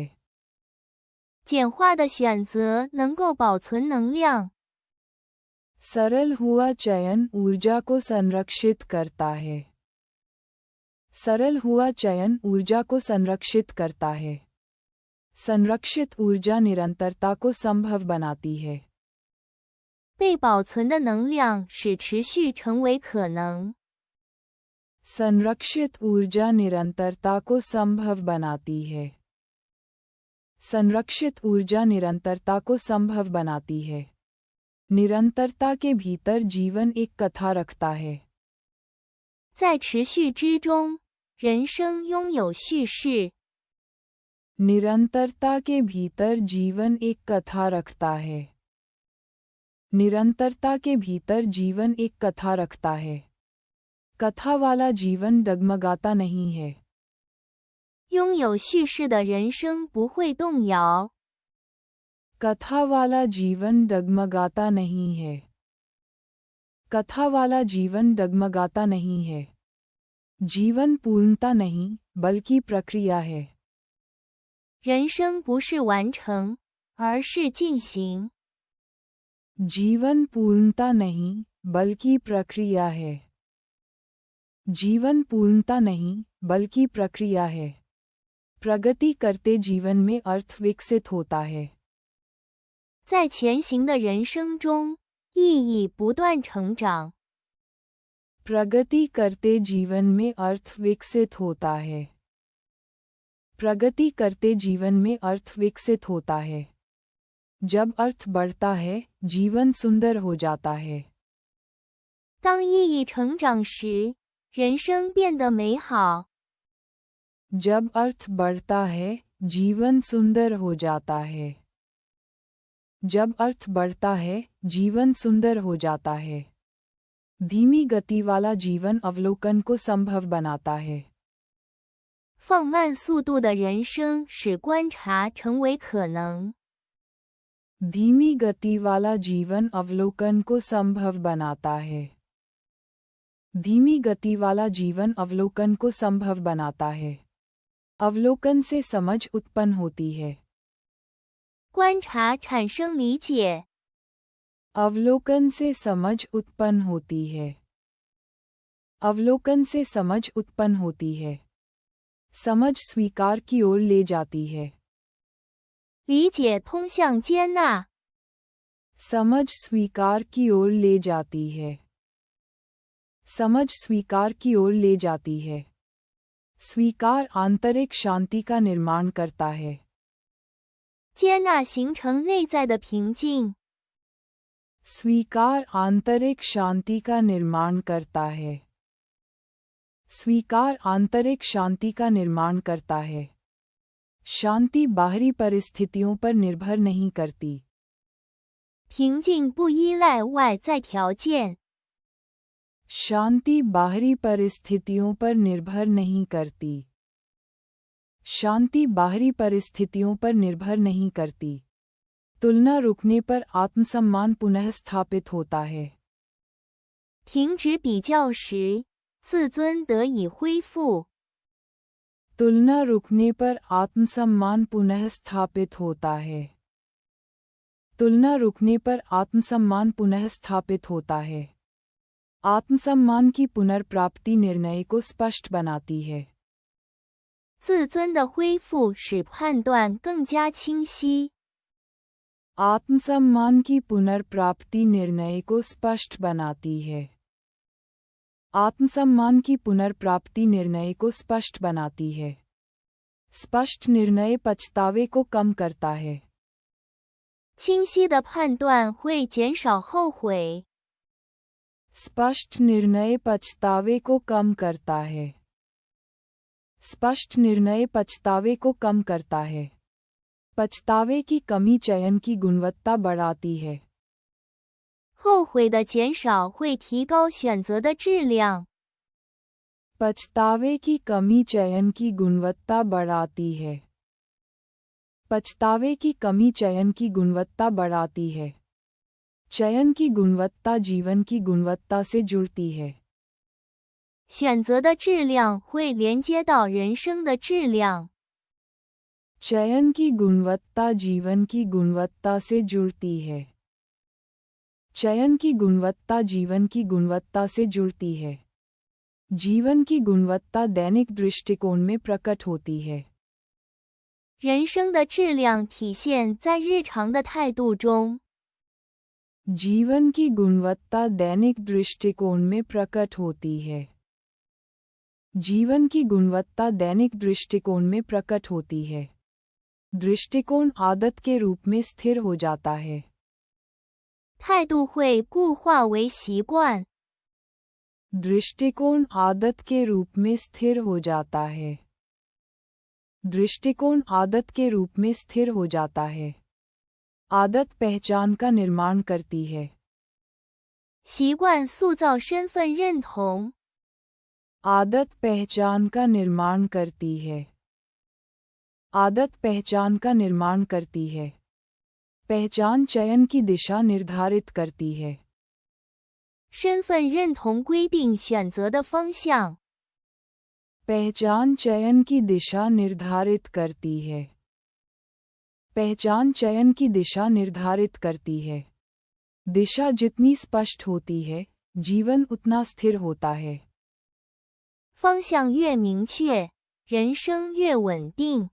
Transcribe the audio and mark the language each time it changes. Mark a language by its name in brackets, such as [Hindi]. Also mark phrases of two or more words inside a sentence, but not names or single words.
[Chinese] 简化的选择能够保存能量。 [Hindi] सरल हुआ चयन ऊर्जा को संरक्षित करता है। सरल हुआ चयन ऊर्जा को संरक्षित करता है। संरक्षित ऊर्जा निरंतरता को संभव बनाती है। [Chinese] 被保存的能量使持续成为可能。 [Hindi] संरक्षित ऊर्जा निरंतरता को संभव बनाती है। संरक्षित ऊर्जा निरंतरता को संभव बनाती है। निरंतरता के भीतर जीवन एक कथा रखता है। [Chinese] 在持续之中，人生拥有叙事。 [Hindi] निरंतरता के भीतर जीवन एक कथा रखता है। निरंतरता के भीतर जीवन एक कथा रखता है। कथा वाला जीवन डगमगाता नहीं है। [Chinese] 拥有叙事的人生不会动摇。 [Hindi] कथा वाला जीवन डगमगाता नहीं है। कथा वाला जीवन डगमगाता नहीं है। जीवन पूर्णता नहीं, बल्कि प्रक्रिया है। [Chinese] 人生不是完成，而是进行。 [Hindi] जीवन पूर्णता नहीं, बल्कि प्रक्रिया है। जीवन पूर्णता नहीं, बल्कि प्रक्रिया है। प्रगति करते जीवन में अर्थ विकसित होता है। [Chinese] 在前行的人生中，意义不断成长。 [Hindi] प्रगति करते जीवन में अर्थ विकसित होता है। प्रगति करते जीवन में अर्थ विकसित होता है। जब अर्थ बढ़ता है, जीवन सुंदर हो जाता है। [Chinese] 当意义成长时，人生变得美好。 [Hindi] जब अर्थ बढ़ता है, जीवन सुंदर हो जाता है। जब अर्थ बढ़ता है, जीवन सुंदर हो जाता है। धीमी गति वाला जीवन अवलोकन को संभव बनाता है। [Chinese] 放慢速度的人生使观察成为可能。 [Hindi] धीमी गति वाला जीवन अवलोकन को संभव बनाता है। धीमी गति वाला जीवन अवलोकन को संभव बनाता है। अवलोकन से समझ उत्पन्न होती है। [Chinese] 观察产生理解。 [Hindi] अवलोकन से समझ उत्पन्न होती है। अवलोकन से समझ उत्पन्न होती है। समझ स्वीकार की ओर ले जाती है। [Chinese] 理解通向接纳。 [Hindi] समझ स्वीकार की ओर ले जाती है। समझ स्वीकार की ओर ले जाती है। स्वीकार आंतरिक शांति का निर्माण करता है। [Chinese] 接纳形成内在的平静。 [Hindi] स्वीकार आंतरिक शांति का निर्माण करता है। स्वीकार आंतरिक शांति का निर्माण करता है। शांति बाहरी परिस्थितियों पर निर्भर नहीं करती। [Chinese] 平静不依赖外在条件。 [Hindi] शांति बाहरी परिस्थितियों पर निर्भर नहीं करती। शांति बाहरी परिस्थितियों पर निर्भर नहीं करती। तुलना रुकने पर आत्मसम्मान पुनः स्थापित होता है। [Chinese] 停止比较时，自尊得以恢复。 [Hindi] तुलना रुकने पर आत्मसम्मान पुनः स्थापित होता है। तुलना रुकने पर आत्मसम्मान पुनः स्थापित होता है। आत्मसम्मान की पुनर्प्राप्ति निर्णय को स्पष्ट बनाती है। [Chinese] 自尊的恢复使判断更加清晰。 [Hindi] आत्मसम्मान की पुनर्प्राप्ति निर्णय को स्पष्ट बनाती है। आत्मसम्मान की पुनर्प्राप्ति निर्णय को स्पष्ट बनाती है। स्पष्ट निर्णय पछतावे को कम करता है। [Chinese] 清晰的判断会减少后悔。 [Hindi] स्पष्ट निर्णय पछतावे को कम करता है। स्पष्ट निर्णय पछतावे को कम करता है। पछतावे की कमी चयन की गुणवत्ता बढ़ाती है। [Chinese] 后悔的减少会提高选择的质量。 [Hindi] पछतावे की कमी चयन की गुणवत्ता बढ़ाती है। पछतावे की कमी चयन की गुणवत्ता बढ़ाती है। चयन की गुणवत्ता जीवन की गुणवत्ता से जुड़ती है। [Chinese] 选择的质量会连接到人生的质量。 [Hindi] चयन की गुणवत्ता जीवन की गुणवत्ता से जुड़ती है। चयन की गुणवत्ता जीवन की गुणवत्ता से जुड़ती है। जीवन की गुणवत्ता दैनिक दृष्टिकोण में प्रकट होती है। [Chinese] 人生的质量体现在日常的态度中。 [Hindi] जीवन की गुणवत्ता दैनिक दृष्टिकोण में प्रकट होती है। जीवन की गुणवत्ता दैनिक दृष्टिकोण में प्रकट होती है। दृष्टिकोण आदत के रूप में स्थिर हो जाता है। [Chinese] 态度会固化为习惯。 [Hindi] दृष्टिकोण आदत के रूप में स्थिर हो जाता है। दृष्टिकोण आदत के रूप में स्थिर हो जाता है। आदत पहचान का निर्माण करती है। [Chinese] 习惯塑造身份认同。 [Hindi] आदत पहचान का निर्माण करती है। आदत पहचान का निर्माण करती है। पहचान चयन की दिशा निर्धारित करती है। [Chinese] 身份认同规定选择的方向。 [Hindi] पहचान चयन की दिशा निर्धारित करती है। पहचान चयन की दिशा निर्धारित करती है। दिशा जितनी स्पष्ट होती है, जीवन उतना स्थिर होता है। [Chinese] 方向越明确，人生越稳定。